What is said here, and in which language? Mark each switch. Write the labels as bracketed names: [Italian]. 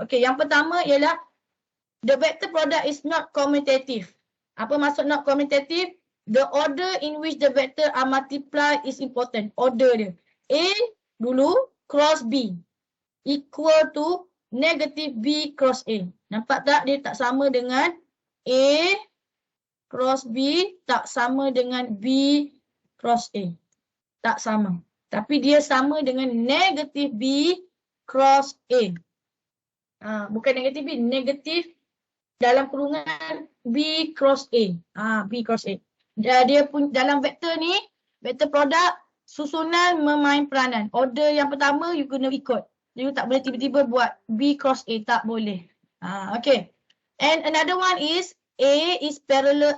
[English] Okay, [Malay] yang pertama ialah [English] the vector product is not commutative. [Malay] Apa maksud [English] not commutative? The order in which the vector are multiplied is important. Order [Malay] dia. [English] A [Malay] dulu [English] cross B equal to negative B cross A. [Malay] Nampak tak? Dia tak sama dengan A cross B, tak sama dengan B cross A. Tak sama. Tapi dia sama dengan negatif B cross A. Bukan negatif B, negatif dalam kurungan B cross A. B cross A. Dia pun dalam vektor ni, vektor produk, susunan memain peranan. Order yang pertama you kena ikut. You tak boleh tiba-tiba buat B cross A, tak boleh. [English] Okay. And another one is A is parallel.